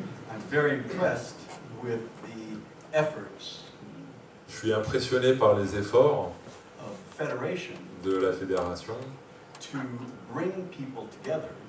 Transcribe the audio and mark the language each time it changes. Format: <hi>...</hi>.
<en>I'm very impressed with the efforts</en> <fr>Je suis impressionné par les efforts</fr> <en>of federation</en> <fr>de la fédération</fr> <en>to bring people together</en>